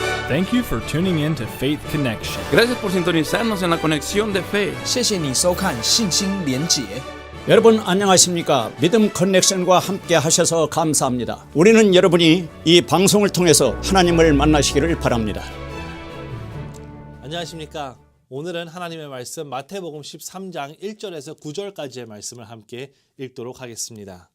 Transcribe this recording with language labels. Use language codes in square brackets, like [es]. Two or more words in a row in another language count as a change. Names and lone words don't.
[en] Thank you for tuning in to Faith Connection. [es] Gracias por sintonizarnos en la conexión de fe. [zh] 谢谢你收看信心连结。 [ko] 여러분 안녕하십니까? 믿음 커넥션과 함께 하셔서 감사합니다. 우리는 여러분이 이 방송을 통해서 하나님을 만나시기를 바랍니다. 안녕하십니까? 오늘은 하나님의 말씀 마태복음 13장 1절에서 9절까지의 말씀을 함께 읽도록 하겠습니다.